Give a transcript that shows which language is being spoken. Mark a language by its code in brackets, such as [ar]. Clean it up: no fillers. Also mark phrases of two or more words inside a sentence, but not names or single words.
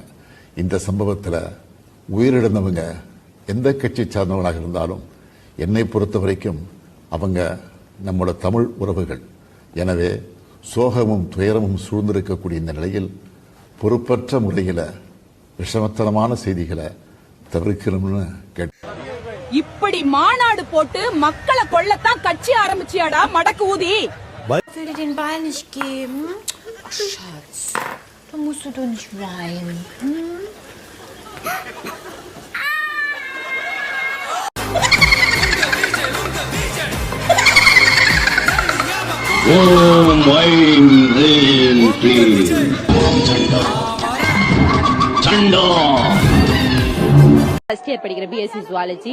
[ta] இந்த சம்பவத்தில் உயிரிழந்தவங்க எந்த கட்சி சார்ந்தவர்களாக இருந்தாலும் என்னை பொறுத்த வரைக்கும் அவங்க நம்மளோட தமிழ் உறவுகள். எனவே சோகமும் துயரமும் சூழ்ந்திருக்கக்கூடிய இந்த நிலையில் பொறுப்பற்ற முறையில் விஷமத்தனமான செய்திகளை தவிர்க்கணும்னு கேட்டேன். இப்படி மாநாடு போட்டு மக்களை கொல்லத்தான் கட்சி ஆரம்பிச்சியாடா மடக்கு ஊதி? [de] Will dir den Ball nicht geben? Oh, Schatz, da musst du doch nicht weinen. [en] first year [ta] படிக்கிற [en] BSc zoology.